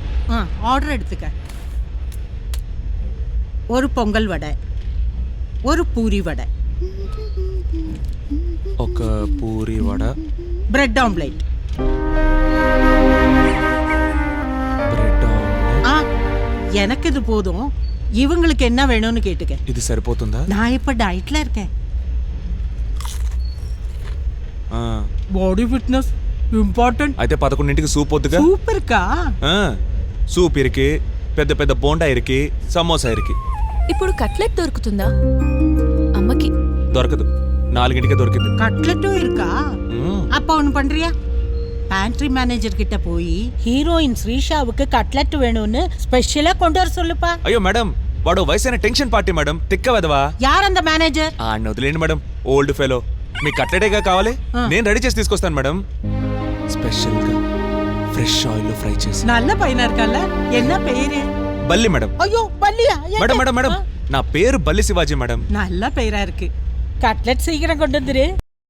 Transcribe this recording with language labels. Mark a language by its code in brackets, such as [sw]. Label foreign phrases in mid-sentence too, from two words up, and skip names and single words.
[ta] ஆர்டர் எடுத்துக்க. ஒரு பொங்கல் வடை, ஒரு பூரி வடை, [te] ఒక పూరి వడ, [en] bread omelette. bread omelette. [ta] எனக்கு இது போதும். இவங்களுக்கு என்ன வேணும்னு கேட்டுக்க. [te] ఇది సరిపోతుందా? [ta] நான் இப்ப டயட்ல இருக்கேன். [en] body fitness important. [te] అయితే 11ంటికి సూప్ వద్దుగా? [ta] சூப் இருக்கா? சூப் இருக்கு, பெத்த பெத்த போண்டா இருக்கு, சமோசா இருக்கு. [te] ఇప్పుడు కట్లెట్ దొరుకుతుందా? అమ్మకి దొరకదు. 4ంటికే దొరికింది. [ta] கட்லெட் இருக்கா? அப்ப ஒண்ணு பண்றியா? [en] pantry manager [ta] கிட்ட போய் ஹீரோயின் ஸ்ரீஷாவுக்கு கட்லெட் வேணும்னு ஸ்பெஷலா கொண்டு வர சொல்லுப்பா. [te] అయ్యో మేడం వాడు వయసైన [en] tension party [te] మేడం తిక్క వెదవా [ta] யார் அந்த மேனேஜர்? [te] వదిలేండి మేడం [en] old fellow [te] మీ కట్లెటేగా కావాలి నేను రెడీ చేసి తీసుకొస్తాను మేడం స్పెషల్ గా [en] fresh oil [te] లో ఫ్రై చేసి [ta] நல்ல பையனா இருக்கல்ல, என்ன பேரு? [te] బల్లి మేడం [ta] ஐயோ பல்லியா? [te] మేడం మేడం మేడం నా పేరు బల్లి శివాజీ మేడం [ta] நல்ல பேரா இருக்கு. கட்லெட் சீக்கிரம் கொண்டு வந்துரு.